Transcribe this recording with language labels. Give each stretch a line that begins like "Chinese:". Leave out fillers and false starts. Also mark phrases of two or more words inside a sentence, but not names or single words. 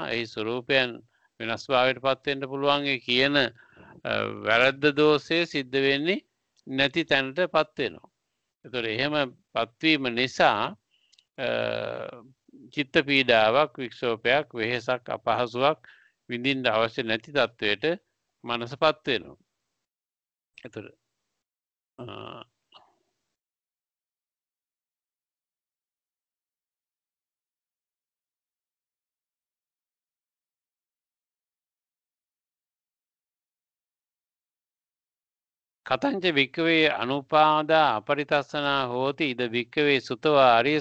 Sinhala: ඒ ස්වરૂපයන් වෙනස් භාවයට පත් වෙන්න පුළුවන් කියන වැරද්ද දෝෂය සිද්ධ වෙන්නේ නැති තැනට පත් වෙනවා. ඒතකොට එහෙම පත්වීම නිසා චිත්ත පීඩාවක්, වික්ෂෝපයක්, වෙහෙසක්, අපහසුාවක් විඳින්න අවශ්‍ය නැති තත්වයට මනසපත් වෙනවා. ඒතකොට
Pali: කතංච වික්කවේ අනුපාදා අපරිතස්සනා හෝති ඉද වික්කවේ සුතවා අරිය